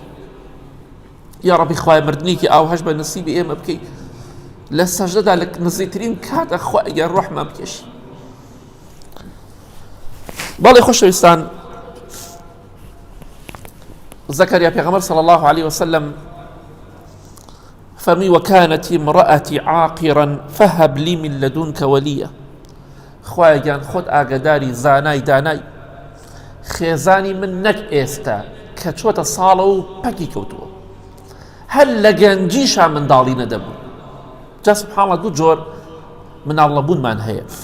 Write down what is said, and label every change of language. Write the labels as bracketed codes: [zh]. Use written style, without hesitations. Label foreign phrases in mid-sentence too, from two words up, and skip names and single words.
[ckb] یا ڕەبی خوای مردنێکی ئاوهەش بە نسیبی ئێمە بکەی، لە سەجدەدا لە نزیکترین کاتە خوای گەورە ڕۆحمان بکێشی. بەڵێ خۆشەویستان، زەکەریا پێغەمبەر [ar] صلی الله عليه وسلم [ckb] فەرمی [ar] وەکانەت امرأەتی عاقرا فهب لي من لدنك وليا. [ckb] خوای گیان خۆت ئاگداری زانای دانای خێزانی من نەک ئێستا کە چۆتە ساڵە و پەکی کەوتووە، هەر لە گەنجیشا منداڵی نەدەبوو. جا سبحانڵە دوو جۆر مناڵەبوونمان هەیە.